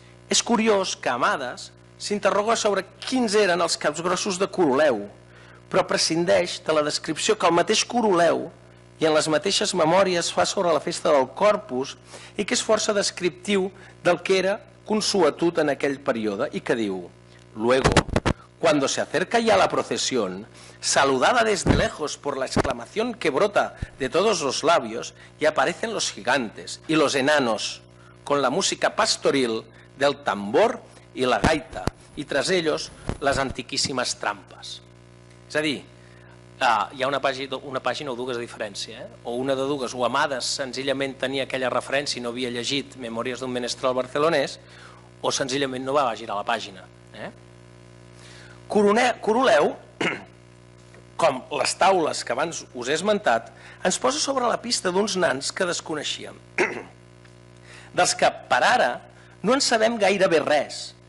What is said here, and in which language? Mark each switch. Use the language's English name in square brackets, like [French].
[Catalan] És curiós que Amades s'interroga sobre quins eren els caps grossos de Coroleu, però prescindeix de la descripció que el mateix Coroleu i en les mateixes memòries fa sobre la festa del Corpus i que és força descriptiu del que era consuetud en aquell període i que diu: [Spanish] Luego, Cuando se acerca ya la procesión, saludada desde lejos por la exclamación que brota de todos los labios, y aparecen los gigantes y los enanos, con la música pastoril del tambor y la gaita, y tras ellos [Catalan] les antiquíssimes trampes. És a dir, hi ha una pàgina o dues de diferència, o una de dues, o Amades senzillament tenia aquella referència i no havia llegit Memòries d'un menestral barcelonès, o senzillament no va girar la pàgina. Coroleu, com les taules que abans us he esmentat, ens posa sobre la pista d'uns nans que desconeixíem, dels que per ara no en sabem gairebé res,